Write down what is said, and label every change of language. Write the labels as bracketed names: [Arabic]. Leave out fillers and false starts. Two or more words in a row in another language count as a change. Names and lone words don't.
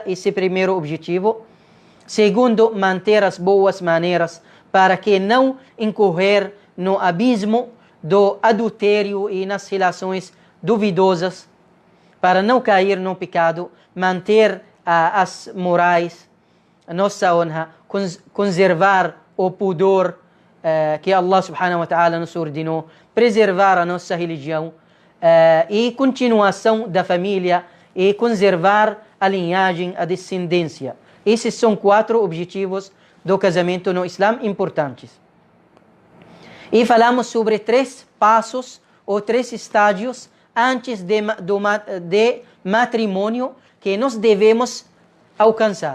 [Portuguese] Esse é o primeiro objetivo. Segundo, manter as boas maneiras para que não incorrer no abismo do adultério e nas relações duvidosas, para não cair no pecado, manter as morais, a nossa honra, conservar o pudor que Allah [Arabic] سبحانه وتعالى [Portuguese] nos ordenou, preservar a nossa religião e continuação da família e conservar a linhagem, a descendência. Esses são 4 objetivos do casamento no Islã importantes. E falamos sobre 3 passos ou 3 estágios antes de matrimônio que nós devemos alcançar.